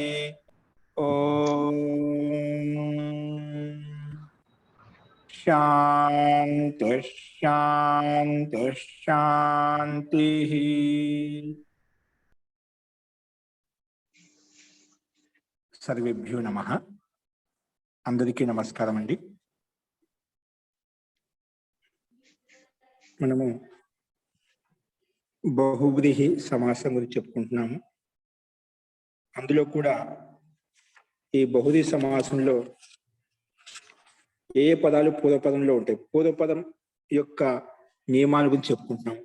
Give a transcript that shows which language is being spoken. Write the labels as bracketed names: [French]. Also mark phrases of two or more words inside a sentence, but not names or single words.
[Sanskrit] ओम शांति शांति शांति। सर्वेभ्यो नमः। [Telugu] అందరికీ నమస్కారం అండీ। మనము బహువ్రీహి సమాసం గురించి చెప్పుకుంటున్నాము. అందులో కూడా ఈ బహువ్రీహి సమాసంలో ఏ పదాలు పూర్వపదంలో ఉంటాయి, పూర్వపదం యొక్క నియమాల గురించి చెప్పుకుంటున్నాము.